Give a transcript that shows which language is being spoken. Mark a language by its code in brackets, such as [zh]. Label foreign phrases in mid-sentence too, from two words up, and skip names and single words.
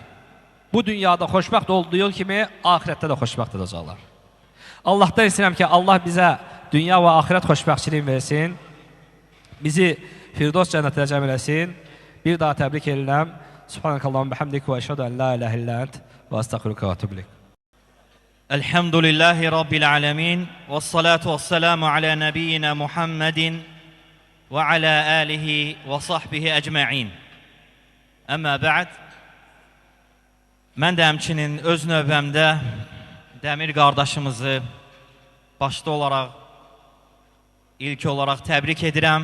[az] Bu dünyada xoşbəxt olduğu kimi, ahirətdə də xoşbəxt olacaqlar. Allahdan istəyirəm ki, Allah bizə dünya və ahirət xoşbəxtçiliyi versin, bizi Firdos cənnətlə cəm eləsin. Bir daha təbrik edirəm. [ar] سبحانك اللهم بحمدك وأشهد أن لا إله إلا أنت وأستغفرك وأتوب إليك. الحمد لله رب العالمين. والصلاة والسلام على نبينا محمد وعلى آله وصحبه أجمعين. أما بعد. [az] Mən də həmçinin öz növbəmdə Dəmir qardaşımızı başda olaraq, ilk olaraq təbrik edirəm.